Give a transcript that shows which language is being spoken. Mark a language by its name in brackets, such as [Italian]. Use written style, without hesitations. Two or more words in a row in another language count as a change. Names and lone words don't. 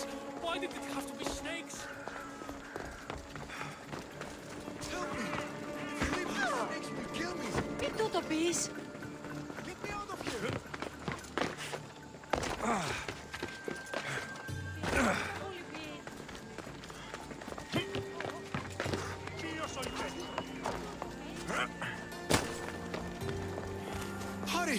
[English] Why did it have to be snakes? Help me! If you leave me, the snakes will kill me! [Greek] Τι τούτο πεις? [English] Get me out of here! Hurry!